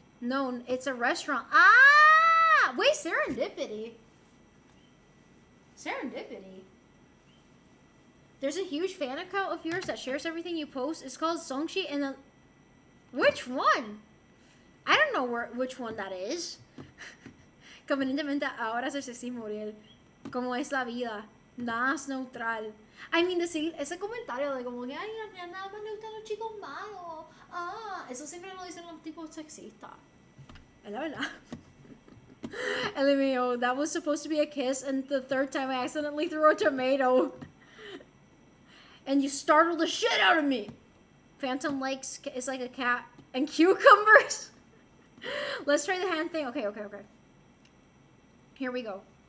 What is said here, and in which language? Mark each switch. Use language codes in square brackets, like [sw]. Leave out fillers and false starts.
[en] No, it's a restaurant. Ah! Wait, serendipity. Serendipity. There's a huge fan account of yours that shares everything you post. It's called Zhongli, and which one? I don't know which one that is. [es] Convenientemente ahora es el sexismo, Uriel. Como es la vida. Nada es neutral. [en] I mean, [es] decir ese comentario de como que, ay, nada más le gustan los chicos malos. Ah, eso siempre lo dicen los tipos sexistas. Es la verdad. [en] LMAO, that was supposed to be a kiss, and the third time I accidentally threw a tomato. And you startled the shit out of me. Phantom likes is like a cat. And cucumbers. Let's try the hand thing. Okay. Here we go.